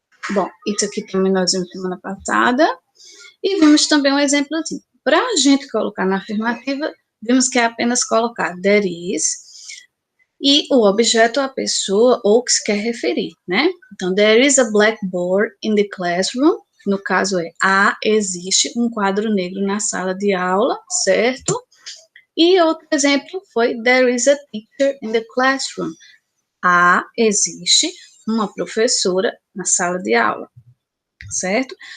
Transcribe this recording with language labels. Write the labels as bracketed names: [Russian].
[Portuguese] Bom, isso aqui também nós vimos semana passada, e vimos também um exemplozinho. Para a gente colocar na afirmativa, vimos que é apenas colocar [English] there is, [Portuguese] e o objeto, a pessoa ou que se quer referir, né? Então, [English] there is a blackboard in the classroom. [Portuguese] No caso existe um quadro negro na sala de aula, certo? E outro exemplo foi, [English] there is a teacher in the classroom. [Portuguese] Existe uma professora na sala de aula, certo?